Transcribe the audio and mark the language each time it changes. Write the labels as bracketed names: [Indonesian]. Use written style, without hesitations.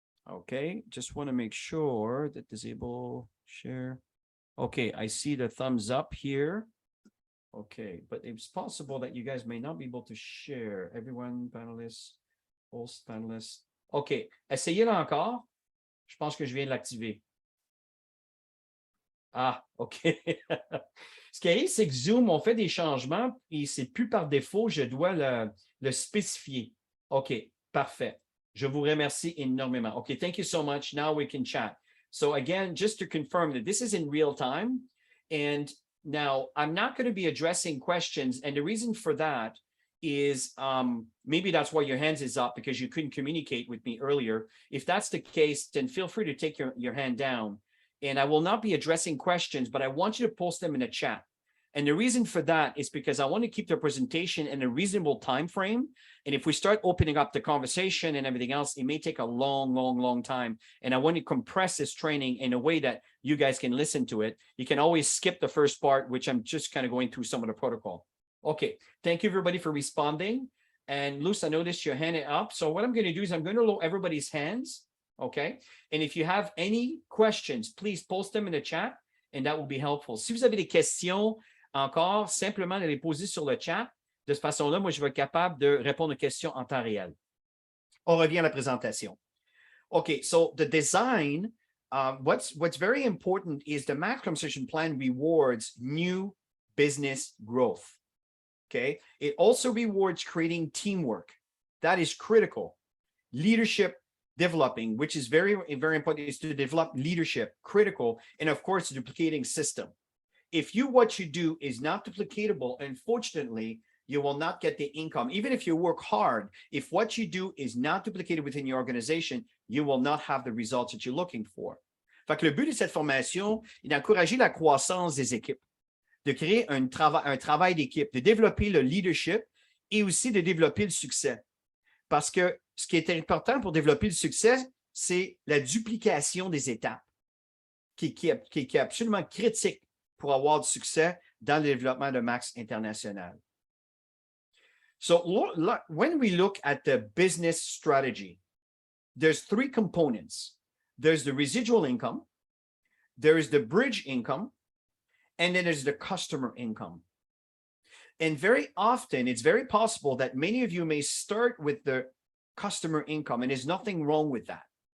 [English] Okay, just want to make sure that disable share. Okay, I see the thumbs up here. Okay, but it's possible that you guys may not be able to share. Everyone, panelists, host panelists. [French] Okay, essayez-le encore. Je pense que je viens de l'activer. Ah, OK. Ce qui arrive, c'est que Zoom, on fait des changements et c'est plus par défaut, je dois le spécifier. OK, parfait. Je vous remercie énormément. [English] OK, thank you so much. Now we can chat. So again, just to confirm that this is in real time. And now I'm not going to be addressing questions. And the reason for that is maybe that's why your hands is up because you couldn't communicate with me earlier. If that's the case, then feel free to take your hand down. And I will not be addressing questions, but I want you to post them in a chat. And the reason for that is because I want to keep the presentation in a reasonable time frame. And if we start opening up the conversation and everything else, it may take a long time. And I want to compress this training in a way that you guys can listen to it. You can always skip the first part, which I'm just kind of going through some of the protocol. Okay, thank you everybody for responding. And Luz, I noticed your hand up. So what I'm going to do is I'm going to lower everybody's hands. Okay. And if you have any questions, please post them in the chat and that will be helpful. [French] Si vous avez des questions encore, simplement les poser sur le chat. De cette façon-là, moi, je vais être capable de répondre aux questions en temps réel. On revient à la présentation. [English] Okay, so the design, what's very important is the max compensation plan rewards new business growth. Okay. It also rewards creating teamwork. That is critical. Leadership developing, which is very important, is to develop leadership, critical, and of course, duplicating system. If what you do is not duplicatable, unfortunately, you will not get the income. Even if you work hard, if what you do is not duplicated within your organization, you will not have the results that you're looking for. [French] Fait que le but de cette formation est d'encourager la croissance des équipes, de créer un travail d'équipe, de développer le leadership et aussi de développer le succès. Parce que ce qui est important pour développer le succès, c'est la duplication des étapes qui est absolument critique pour avoir du succès dans le développement de Max International. [English] So when we look at the business strategy, there's three components. There's the residual income, there is the bridge income, and then there's the customer income. And very often, it's very possible that many of you may start with the customer income, and there's nothing wrong with that.